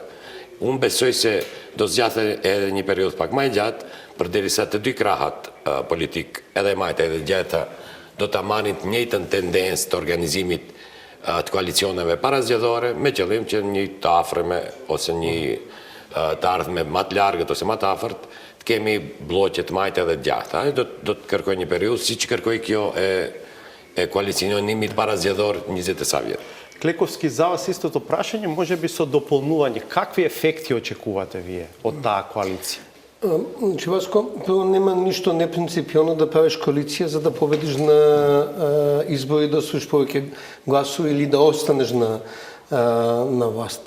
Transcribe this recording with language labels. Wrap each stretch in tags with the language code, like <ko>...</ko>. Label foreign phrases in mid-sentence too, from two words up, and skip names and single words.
<sq>Unë besoj se do zgjatet edhe një periudhë pak më e gjatë, përderisa të dy krahat politik, edhe majta edhe gjata, do të marrin të njëjtën tendencë të organizimit të koalicioneve parazgjedhore, me qëllim që një të afërme ose një të ardhme më të largët ose më të afërt, të kemi bloqe të majta edhe të gjata. Do të kërkoj një periudhë siç kërkoi kjo e koalicionimit parazgjedhor 20 e sa vjet.</sq> <mk>Клековски, за вас истото прашање, може би со дополнување. Какви ефекти очекувате вие од таа коалиција? Значи, Васко, прво нема ништо непринципиално да правиш коалиција за да победиш на избори, да освоиш повеќе гласови или да останеш на власт.</mk>